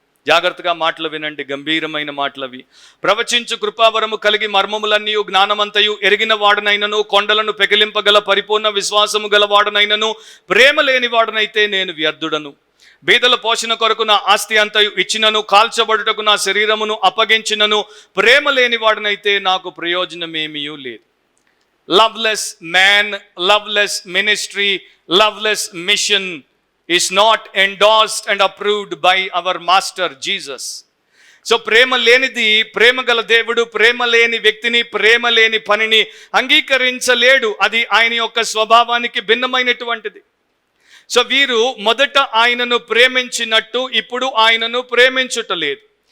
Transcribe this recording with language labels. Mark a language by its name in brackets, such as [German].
[Telugu] జాగ్రత్తగా మాటలు వినండి, గంభీరమైన మాటలవి. ప్రవచించు కృపావరము కలిగి మర్మములన్నీ జ్ఞానమంతయు ఎరిగిన వాడనైనను కొండలను పెకిలింపగల పరిపూర్ణ విశ్వాసము గల వాడనైనను ప్రేమ లేని వాడనైతే నేను వ్యర్థుడను. బీదల పోషణ కొరకు నా ఆస్తి అంతయు ఇచ్చినను, కాల్చబడుటకు నా శరీరమును అప్పగించినను ప్రేమ లేని వాడనైతే నాకు ప్రయోజనమేమీ లేదు. [English] Loveless man, loveless ministry, loveless mission is not endorsed and approved by our master Jesus. [Telugu] So ప్రేమ లేనిది, ప్రేమ గల దేవుడు ప్రేమ లేని వ్యక్తిని, ప్రేమ లేని పనిని అంగీకరించలేడు. అది ఆయన యొక్క స్వభావానికి భిన్నమైనటువంటిది. సో వీరు మొదట ఆయనను ప్రేమించినట్టు ఇప్పుడు ఆయనను ప్రేమించుటలేదు.